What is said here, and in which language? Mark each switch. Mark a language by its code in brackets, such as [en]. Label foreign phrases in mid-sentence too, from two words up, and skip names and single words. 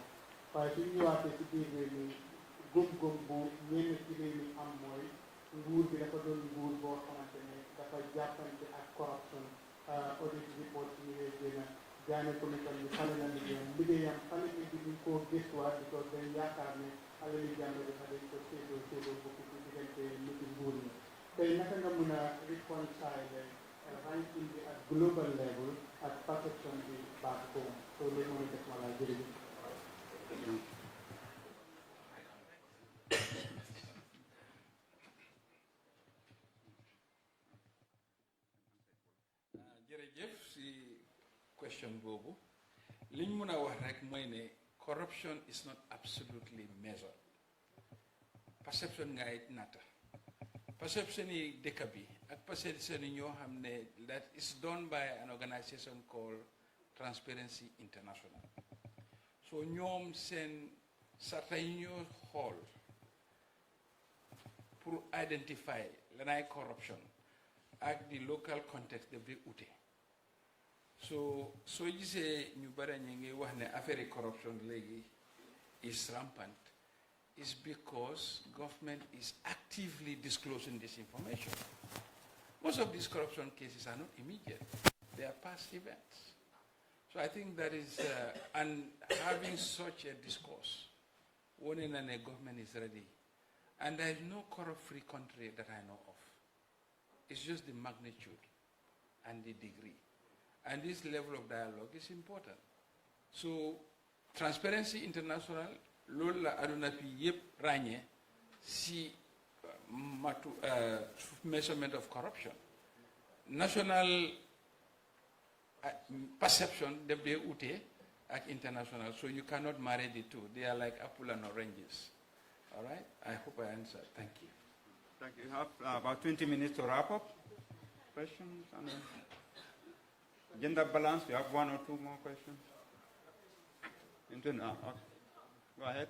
[wo] waaye suñ ñëwaatee ci biir réew mi góom-góom bu ñenn ci réew mi am mooy nguur bi dafa doon nguur boo xamante ne dafa jàppante ak corruption [en] audit report [wo] yi ngay génn jaane commission bi xale na liggéeyam xale ni bi ñu koo gëstuwaat di ko dañ yaakaar ne xale li jàmbe dafa dañ ko séedoo bokk ci diggante niti nguur ñi tey naka nga mën a reconcile ranking bi ak [en] global level [wo] ak perception bi [en] back home [wo] so loolu moo def ma laa jërëjëf. jërëjëf si question boobu liñ mën a wax rek mooy ne [en] corruption is not absolutely measured perception [wo] ngay natta perception yi dëkk bi ak perception yi ñoo xam ne [en] that is done by an organization called Transparency International [wo] so ñoom seen sarta yi ñoo xool pour identify lanay corruption ak [en] the local context [wo] daf dee ute soo gisee ñu bare ñu ngi wax ne affaire corruption léegi [en] is rampant is because government is actively disclosing this information. Most of these corruption cases are not immediate. They are past events. So I think that is, and having such a discourse, warning that the government is ready. And there is no corrupt-free country that I know of. It's just the magnitude and the degree. And this level of dialogue is important. So Transparency International, [wo] loolu la aduna bi yépp ràññee si [en] measurement of corruption. National perception [wo] def dee ute ak [en] international, so you cannot marry the two. They are like apple and oranges. All right? I hope I answered. Thank you. Thank you. You have about 20 minutes to wrap up. Questions? And gender balance, you have one or two more questions? Okay. Go ahead.